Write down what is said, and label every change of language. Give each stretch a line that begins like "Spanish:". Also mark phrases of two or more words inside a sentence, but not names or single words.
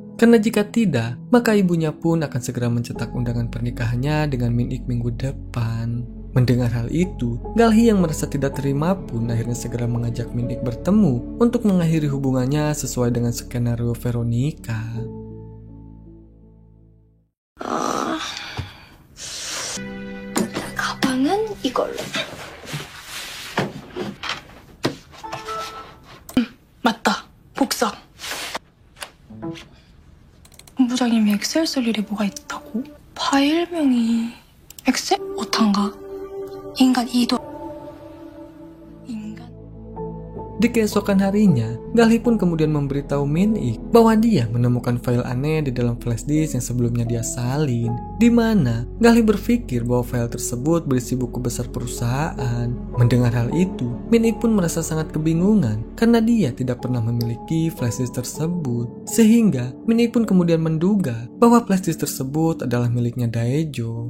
Indonesian: Karena jika tidak, maka ibunya pun akan segera mencetak undangan pernikahannya dengan Min-ik minggu depan. Mendengar hal itu, Galhee yang merasa tidak terima pun akhirnya segera mengajak Min-ik bertemu untuk mengakhiri hubungannya sesuai dengan skenario Veronica.
Korean: 가방은 이걸로. 맞다. 복사. 본부장님이 엑셀 쓸 일이 뭐가 있다고? 파일명이 엑셀? 오탄가? 인간 이도 인간
Indonesian: Di keesokan harinya, Galhee pun kemudian memberitahu Min-ik bahwa dia menemukan file aneh di dalam
English: flash disk
Indonesian: yang sebelumnya dia salin, di mana Galhee berpikir bahwa file tersebut berisi buku besar perusahaan. Mendengar hal itu, Min-ik pun merasa sangat kebingungan karena dia tidak pernah memiliki
English: flash disk
Indonesian: tersebut, sehingga Min-ik pun kemudian menduga bahwa
English: flash disk
Indonesian: tersebut adalah miliknya Daejo.